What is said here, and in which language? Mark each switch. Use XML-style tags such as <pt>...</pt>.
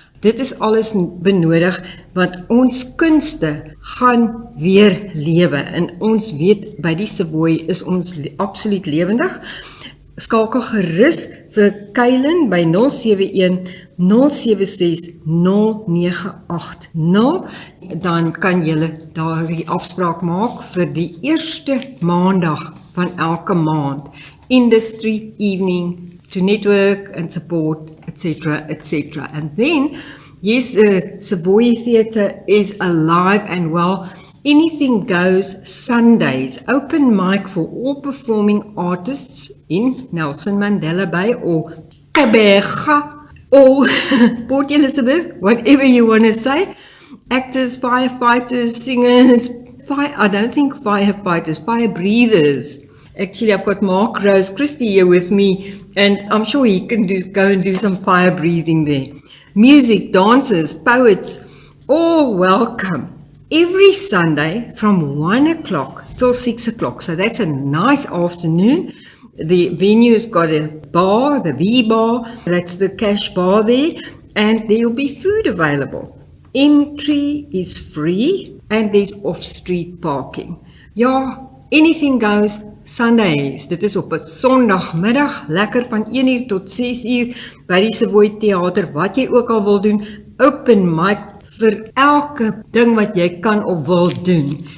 <af>Dit is alles benodig, want ons kunste gaan weer lewe, en ons weet by die Savoy is ons absoluut lewendig. skakel gerus vir Kylen by 071 076 0980. Dan kan julle daar die afspraak maak vir die eerste maandag van elke maand.</af> <en>Industry evening to network and support, etc., etc. And then, yes, Savoy Theatre is alive and well. Anything goes Sundays, open mic for all performing artists in Nelson Mandela Bay or Tebega or Port Elizabeth, whatever you want to say. Actors, firefighters, singers, I don't think firefighters, fire breathers. Actually, I've got Rose-Christie here with me, and I'm sure he can go and do some fire breathing there. Music, dancers, poets, all welcome. Every Sunday from 1 o'clock till 6 o'clock. So that's a nice afternoon. The venue's got a bar, the V-bar, that's the cash bar there, and there will be food available. Entry is free, and there's off-street parking. Ja, anything goes Sundays.</en> <af>Dit is op 'n Sondagmiddag, lekker van 1 uur tot 6 uur by die Savoy Theater, wat jy ook al wil doen, open mic vir elke ding wat jy kan of wil doen.</af>